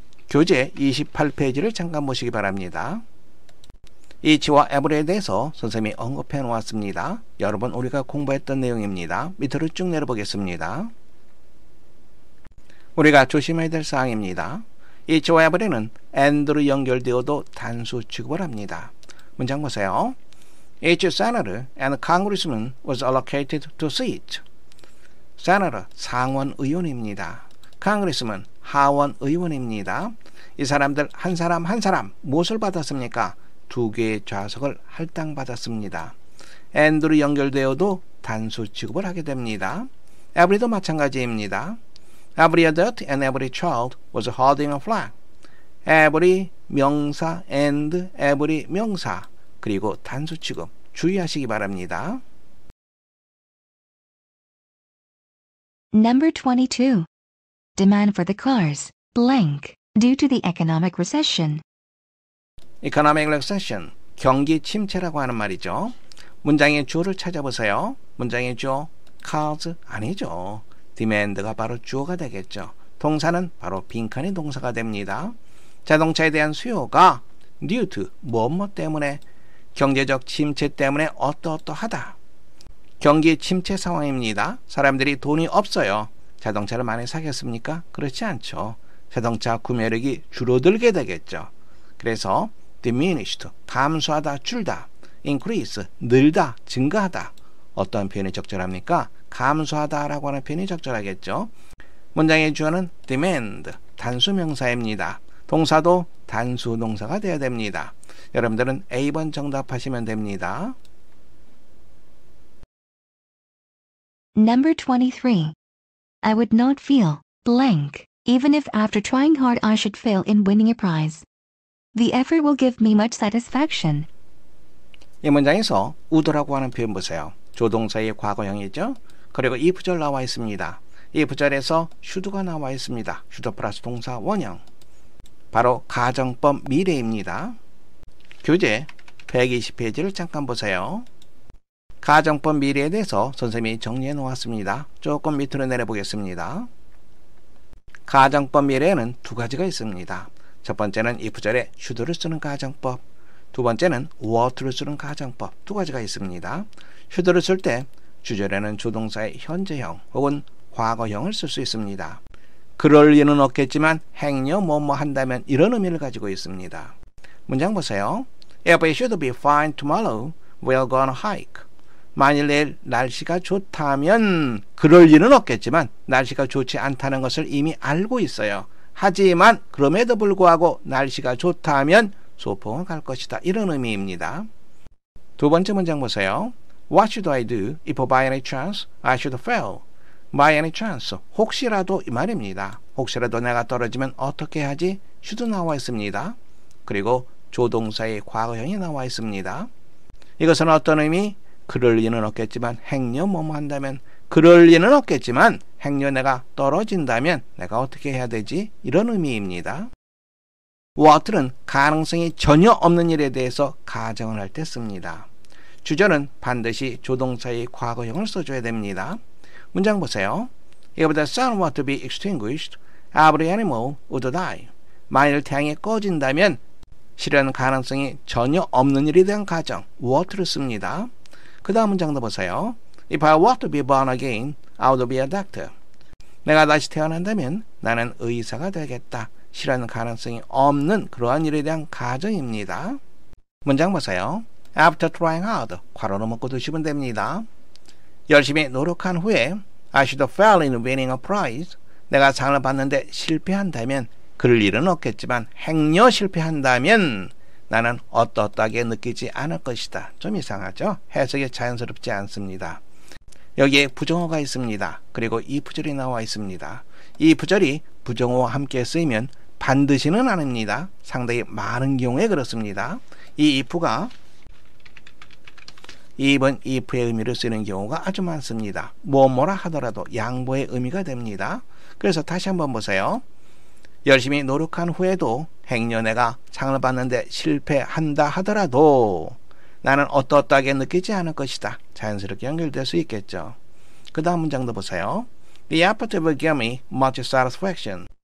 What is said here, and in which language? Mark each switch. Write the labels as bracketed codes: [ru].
[ko] 교재 28페이지를 잠깐 보시기 바랍니다. each와 every에 대해서 선생님이 언급해 놓았습니다. 여러분 우리가 공부했던 내용입니다. 밑으로 쭉 내려보겠습니다. 우리가 조심해야 될 사항입니다. each와 every는 and로 연결되어도 단수 취급을 합니다. 문장 보세요. [en] Each senator and congressman was allocated to seat. [ko] senator, 상원 의원입니다. congressman, 하원 의원입니다. 이 사람들 한 사람 한 사람 무엇을 받았습니까? 2개의 좌석을 할당받았습니다. and로 연결되어도 단수 취급을 하게 됩니다. every도 마찬가지입니다. [en] Every adult and every child was holding a flag. [ko] every 명사 and every 명사 그리고 단수 취급 주의하시기 바랍니다. [en] Number 22. Demand for the cars, blank, due to the economic recession. [ko] Economic recession, 경기 침체라고 하는 말이죠. 문장의 주어를 찾아보세요. 문장의 주어, cars 아니죠. demand가 바로 주어가 되겠죠. 동사는 바로 빈칸이 동사가 됩니다. 자동차에 대한 수요가 due to, 뭐뭐 때문에, 경제적 침체 때문에 어떠어떠하다. 경기 침체 상황입니다. 사람들이 돈이 없어요. 자동차를 많이 사겠습니까? 그렇지 않죠. 자동차 구매력이 줄어들게 되겠죠. 그래서 diminished, 감소하다, 줄다, increase, 늘다, 증가하다. 어떤 표현이 적절합니까? 감소하다라고 하는 표현이 적절하겠죠. 문장의 주어는 demand, 단수명사입니다. 동사도 단수동사가 되어야 됩니다. 여러분들은 A번 정답하시면 됩니다. [en] Number 23. I would not feel blank, even if after trying hard I should fail in winning a prize. The effort will give me much satisfaction. [ko] 이 문장에서 would라고 하는 표현 보세요. 조동사의 과거형이죠. 그리고 이 부절 나와 있습니다. 이 부절에서 should가 나와 있습니다. should 플러스 동사 원형. 바로 가정법 미래입니다. 교재 120페이지를 잠깐 보세요. 가정법 미래에 대해서 선생님이 정리해 놓았습니다. 조금 밑으로 내려보겠습니다. 가정법 미래에는 2가지가 있습니다. 첫 번째는 이 부절에 should를 쓰는 가정법, 두 번째는 would를 쓰는 가정법 2가지가 있습니다. should를 쓸 때 주절에는 조동사의 현재형 혹은 과거형을 쓸 수 있습니다. 그럴 리는 없겠지만 행여 뭐뭐 한다면 이런 의미를 가지고 있습니다. 문장 보세요. [en] If it should be fine tomorrow, we'll go on a hike. [ko] 만일 내일 날씨가 좋다면, 그럴 리는 없겠지만 날씨가 좋지 않다는 것을 이미 알고 있어요. 하지만 그럼에도 불구하고 날씨가 좋다면 소풍을 갈 것이다. 이런 의미입니다. 두 번째 문장 보세요. [en] What should I do if by any chance I should fail? By any chance, [ko] 혹시라도 이 말입니다. 혹시라도 내가 떨어지면 어떻게 하지? should 나와 있습니다. 그리고 조동사의 과거형이 나와 있습니다. 이것은 어떤 의미? 그럴 리는 없겠지만 행여 뭐뭐 한다면, 그럴 리는 없겠지만 행여 내가 떨어진다면 내가 어떻게 해야 되지? 이런 의미입니다. what는 가능성이 전혀 없는 일에 대해서 가정을 할 때 씁니다. 주절은 반드시 조동사의 과거형을 써줘야 됩니다. 문장 보세요. [en] If the sun were to be extinguished, every animal would die. [ko] 만일 태양이 꺼진다면 실현 가능성이 전혀 없는 일에 대한 가정, what를 씁니다. 그 다음 문장도 보세요. [en] If I were to be born again, I would be a doctor. [ko] 내가 다시 태어난다면 나는 의사가 되겠다. 실현 가능성이 없는 그러한 일에 대한 가정입니다. 문장 보세요. [en] After trying hard, [ko] 괄호로 묶고 두시면 됩니다. 열심히 노력한 후에 [en] I should fail in winning a prize. [ko] 내가 상을 받는데 실패한다면, 그럴 일은 없겠지만 행여 실패한다면 나는 어떠하게 느끼지 않을 것이다. 좀 이상하죠? 해석이 자연스럽지 않습니다. 여기에 부정어가 있습니다. 그리고 이 부절이 나와 있습니다. 이 부절이 부정어와 함께 쓰이면 반드시는 아닙니다. 상당히 많은 경우에 그렇습니다. 이 if가 2번 if의 의미로 쓰이는 경우가 아주 많습니다. 뭐뭐라 하더라도 양보의 의미가 됩니다. 그래서 다시 한번 보세요. 열심히 노력한 후에도 행여 내가 상을 받는데 실패한다 하더라도 나는 어떠하게 느끼지 않을 것이다. 자연스럽게 연결될 수 있겠죠. 그 다음 문장도 보세요. [en] The effort will give me much satisfaction.